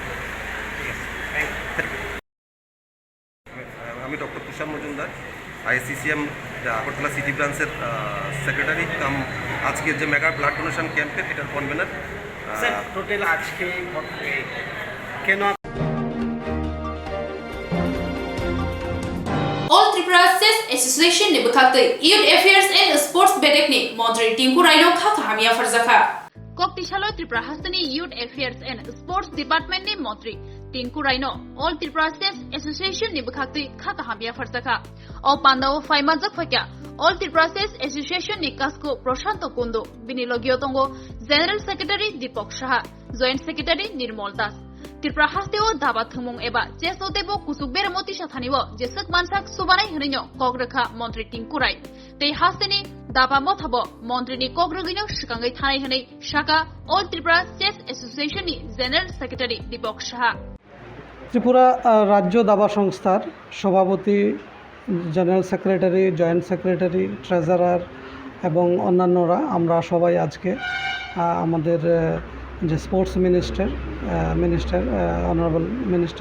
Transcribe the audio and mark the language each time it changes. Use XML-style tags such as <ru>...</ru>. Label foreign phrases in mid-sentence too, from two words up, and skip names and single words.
<bn>আমি ডক্টর তুষার মজুমদার, আইসিসিএম আগরতলা সিটি ব্রাঞ্চের</bn> <en>secretary cum</en> <bn>আজকের যে</bn> <en>mega blood donation camp's</en> <bn>এটার কনভেনার। টোটাল আজকে কেন</bn> <trp>All Tripura Chess Association ni Bukakte Youth Affairs and Sports Bedekni Montri Tinku Raino Khata Hamia Farzaka Koktishalo Tripura Hastani Youth Affairs and Sports Department ni Montri Tinku Raino All Tripura Chess Association ni Bukakte Khata Hamia Farzaka O Pandao Faimajak Fakya All Tripura Chess Association ni Kasko Proshanto Kundo Binilogio Tongo</trp> <en>General Secretary</en> <trp>Deepak Saha</trp> <en>Joint Secretary</en> <trp>Nirmal Das Tripura Hasteo Daba Thumung Eba Chesotebo Kusukber Moti Shathaniwo Jesuk Mansak Subanai Hrinyo Kogrekha Montri Tinkurai Tei Hasteni Daba Mothabo Montri ni Kogrogino Shikangai Thai Hanei Shaka All Tripura Chess Association ni</trp> <en>General Secretary</en> <trp>Deepak Saha</trp> <bn>ত্রিপুরা রাজ্য দাবা সংস্থার সভাপতি,</bn> <en>general secretary, joint secretary,</en> <bn>ট্রেজারার এবং অন্যান্যরা আমরা সবাই আজকে আমাদের যে</bn> <en>sports minister honourable minister</en>